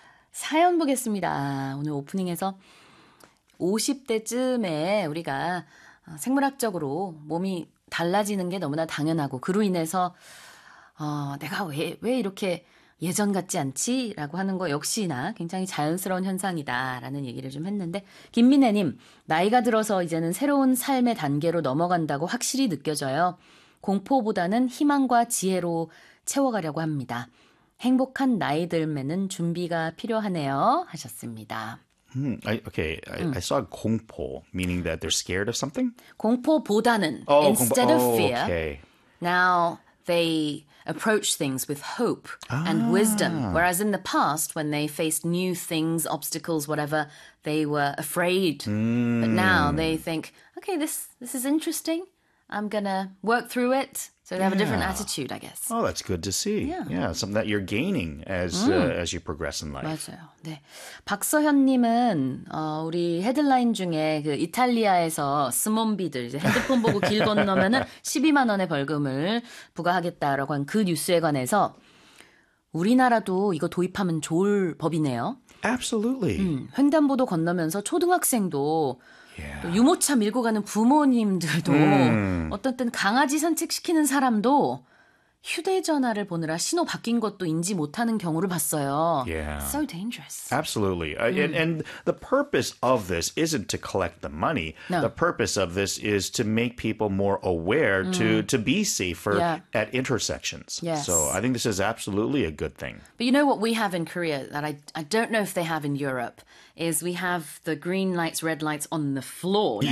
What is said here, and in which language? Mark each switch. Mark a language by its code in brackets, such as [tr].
[ko] 사연 보겠습니다. 오늘 오프닝에서 50대쯤에 우리가 생물학적으로 몸이 달라지는 게 너무나 당연하고 그로 인해서 내가 왜 이렇게 예전 같지 않지라고 하는 거 역시나 굉장히 자연스러운 현상이다라는 얘기를 좀 했는데 김민혜님 나이가 들어서 이제는 새로운 삶의 단계로 넘어간다고 확실히 느껴져요. 공포보다는 희망과 지혜로 채워가려고 합니다. 행복한 나이듦에는 준비가 필요하네요 하셨습니다. [en] I saw 공포, meaning that they're scared of something. [ko] 공포보다는 [en] Oh, 공포. instead of fear, Okay. now they approach things with hope and wisdom. Whereas in the past, when they faced new things, obstacles, whatever, they were afraid. But now they think, okay, this is interesting. I'm gonna work through it. So they have a different attitude, I guess. Oh, that's good to see. Yeah, something that you're gaining as you progress in life. [ko] 맞아요. 네. 박서현님은, 우리 헤드라인 중에 그 이탈리아에서 스몬비들, 이제 핸드폰 보고 길 건너면은 12만 원의 벌금을 부과하겠다라고 한그 뉴스에 관해서 우리나라도 이거 도입하면 좋을 법이네요. [en] Absolutely. [ko] 횡단보도 건너면서 초등학생도 또 [en] Yeah. [ko] 유모차 밀고 가는 부모님들도 어떤 땐 강아지 산책시키는 사람도 휴대전화를 보느라 신호 바뀐 것도 인지 못하는 경우를 봤어요. [en] Yeah. So dangerous. Absolutely. And the purpose of this isn't to collect the money. The purpose of this is to make people more aware to be safer at intersections. So I think this is absolutely a good thing. But you know what we have in Korea that I don't know if they have in Europe is we have the green lights, red lights on the floor now